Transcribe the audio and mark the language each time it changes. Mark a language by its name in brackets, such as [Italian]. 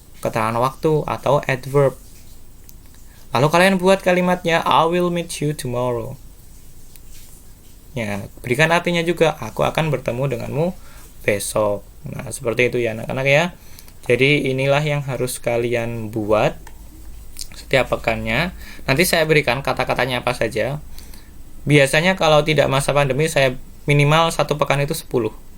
[Indonesian] Keterangan waktu atau adverb. Lalu kalian buat kalimatnya, [English] I will meet you tomorrow. [Indonesian] Ya, berikan artinya juga, aku akan bertemu denganmu besok. Nah, seperti itu ya anak-anak ya. Jadi inilah yang harus kalian buat setiap pekannya. Nanti saya berikan kata-katanya apa saja. Biasanya kalau tidak masa pandemi, saya minimal 1 pekan itu 10.